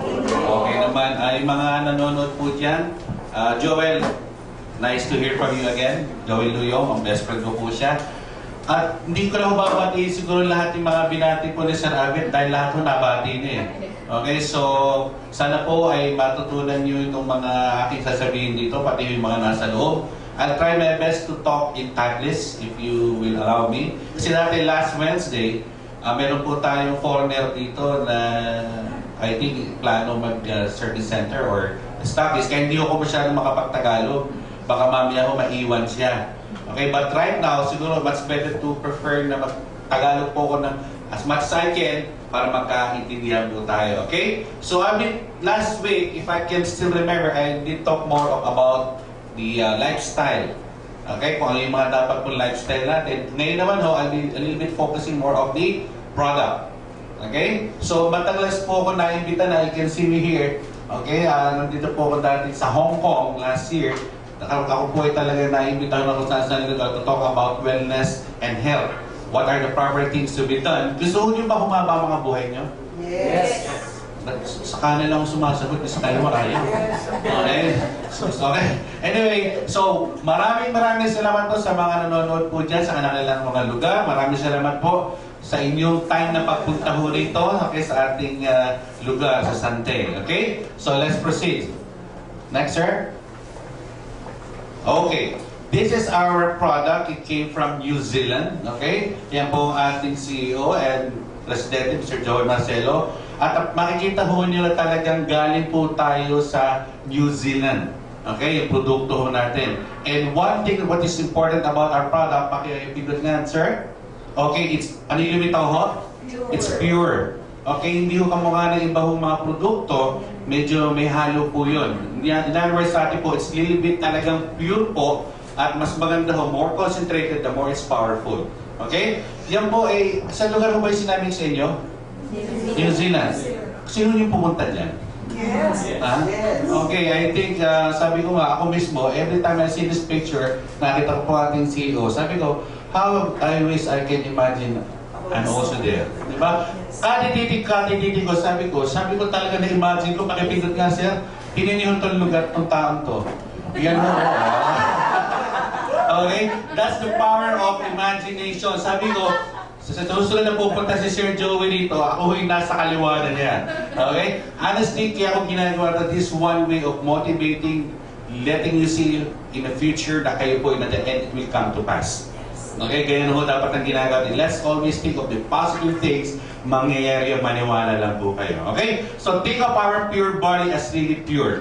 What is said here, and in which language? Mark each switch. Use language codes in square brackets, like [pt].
[tl] Okay naman, ay mga nanonood po dyan. [en] Joel, nice to hear from you again. [tl] Joel Luyo, ang best friend ko po siya. At hindi ko lang babati siguro lahat yung mga binati po ni Sir Abel dahil lahat ko nabati niya eh. Okay, so sana po ay matutunan niyo itong mga aking sasabihin dito, pati yung mga nasa loob. [en] I'll try my best to talk in Taglish if you will allow me. [tl] Kasi dati last Wednesday, meron po tayong foreigner dito na [en] I think [tl] plano mag-service center or establish. Kaya hindi ako masyadong makapagtagalog. Baka mamaya ako maiwan siya. [en] Okay, but right now, siguro much better to prefer [tl] na mag-Tagalog po ako ng [en] as much as I can [tl] para magkaintindihan po tayo. [en] Okay? So, I mean, last week, if I can still remember, I did talk more about the lifestyle. Okay, [tl] kung ano yung mga dapat pong lifestyle natin. Ngayon naman ho, [en] I'll be a little bit focusing more of the product. Okay? So, [tl] matagal po ako naimbita na, [en] you can see me here, [tl] Okay, nandito po ako dati sa Hong Kong last year. Ako po ay talaga naimbitahan ako sa lugar [en] to talk about wellness and health. What are the proper things to be done? [tl] Gusto niyo ba humaba mga buhay niyo? [en] Yes. [tl] Sa kanan lang sumasagot, sa kaliwa kaya. Okay? Okay. Anyway, so maraming salamat po sa mga nanonood po dyan sa kanilang mga lugar. Maraming salamat po sa inyong time na pagpunta po rito, okay, sa ating lugar sa Sante. Okay? [en] So let's proceed. Next, sir. [tl] Okay. [en] This is our product. It came from New Zealand. [tl] Okay? Yan po ang ating CEO and Presidente, Mr. Joel Marcelo. At makikita ho nyo na talagang galing po tayo sa New Zealand. [en] Okay? [tl] Yung produkto ho natin. [en] And one thing what is important about our product, [tl] pakipindot nga, sir. Okay, ano yung lumitaw ho? [en] It's pure. [tl] Okay, hindi ho kamukha ng iba hong mga produkto, medyo may halo po yun. [en] In other words, [tl] sa atin po, [en] it's little bit talagang pure po, [tl] at mas maganda ho, [en] more concentrated, the more it's powerful. [tl] Okay? Yan po ay, sa lugar ho ba yung sinabi sa inyo? New Zealand. Sino yung pumunta dyan? [en] Yes. Okay, I think, [tl] sabi ko nga, ako mismo, [en] every time I see this picture, [tl] nakita ko po ating CEO, sabi ko, [en] how I wish I can imagine I'm also there. Diba? [tl] Katitik ko, sabi ko talaga na-imagine ko, pakipindot nga sir, pininihon tong lugar, tong taon to. Yan mo. [en] Okay? That's the power of imagination. [tl] Sabi ko, sa susunod na pupunta si Sir Joey dito, ako yung nasa kaliwa na niya. [en] Okay? Honestly, [tl] kaya ako ginagawa na [en] this one way of motivating, letting you see in the future na kayo po na the end will come to pass. [tl] Okay, ganyan ho dapat ang ginagawa. [en] Let's always think of the positive things, [tl] mangyayari yung maniwala lang po kayo. [en] Okay? So think of our pure body as really pure.